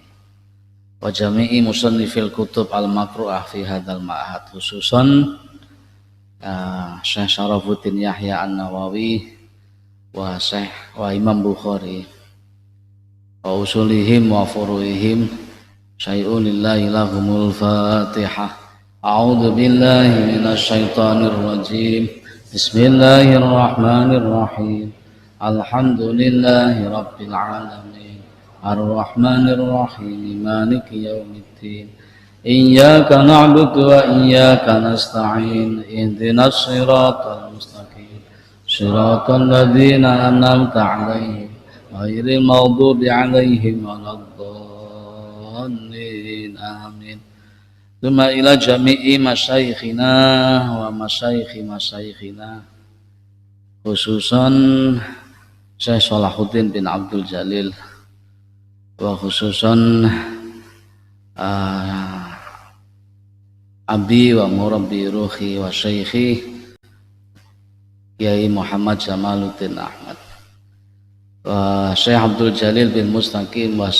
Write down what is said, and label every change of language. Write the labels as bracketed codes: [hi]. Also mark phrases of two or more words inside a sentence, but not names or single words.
[ar] وجميع مصنفي الكتب المقروءة في هذا المعهد خصوصا Syekh Syarafuddin Yahya An-Nawawi وSyekh وإمام Bukhari وأصولهم وفروعهم. شيء لله لهم الفاتحة. أعوذ بالله من الشيطان الرجيم. بسم الله الرحمن الرحيم الحمد لله رب العالمين. الرحمن الرحيم مالك يوم الدين. إياك نعبد وإياك نستعين. اهدنا الصراط المستقيم صراط الذين أنعمت عليهم غير المغضوب عليهم ولا الضالين. Amin. ثم إلى جميع مشايخنا ومشايخ مشايخنا خصوصا Syekh Salahuddin bin Abdul Jalil وخصوصا أبي ومربي ruhi wa syaikhi Kiai Muhammad Jamaluddin Ahmad wa Syekh Abdul Jalil bin Mustaqim wa